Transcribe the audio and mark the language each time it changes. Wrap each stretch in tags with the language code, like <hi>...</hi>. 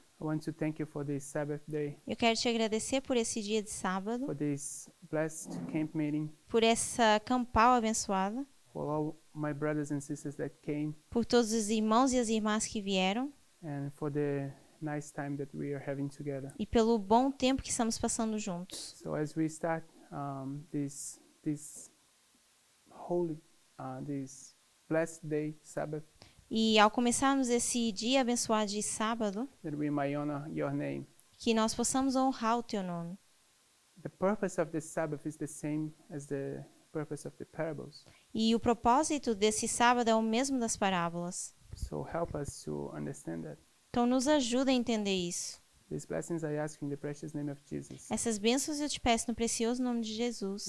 <en>I want to thank you for this Sabbath day,</en> <pt>eu quero te agradecer por esse dia de sábado,</pt> <en>for this blessed camp meeting,</en> <pt>por essa campal abençoada,</pt> <en>for all my brothers and sisters that came,</en> <pt>por todos os irmãos e as irmãs que vieram</pt> <en>and for the nice time that we are having together.</en> <pt>e pelo bom tempo que estamos passando juntos.</pt> <en>So as we start this holy, this blessed day, Sabbath,</en> <pt>E ao começarmos esse dia abençoado de sábado,</pt> <en>that we might honor your name.</en> <pt>que nós possamos honrar o teu nome.</pt> <en>The purpose of the Sabbath is the same as the purpose of the parables.</en> <pt>E o propósito desse sábado é o mesmo das parábolas.</pt> <en>So help us to understand that.</en> <pt>Então nos ajuda a entender isso.</pt> <en>These blessings I ask in the precious name of Jesus.</en> <pt>Essas bênçãos eu te peço no precioso nome de Jesus.</pt>